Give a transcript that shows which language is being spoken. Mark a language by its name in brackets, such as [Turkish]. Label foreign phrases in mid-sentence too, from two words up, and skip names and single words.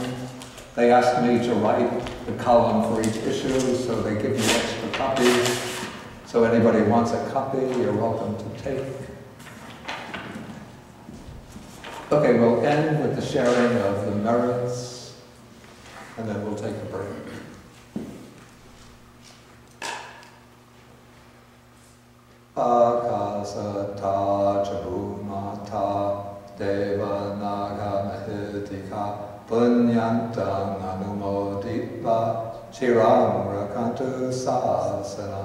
[English] They asked me to write the column for each issue, so they give me extra copies. So anybody wants a copy, you're welcome to take. Okay, we'll end with the sharing of the merits, and then we'll take a break. [Pali] Akasata chabhumata deva naga mahitika punyantang anumoditva chiram rakantu sasanam.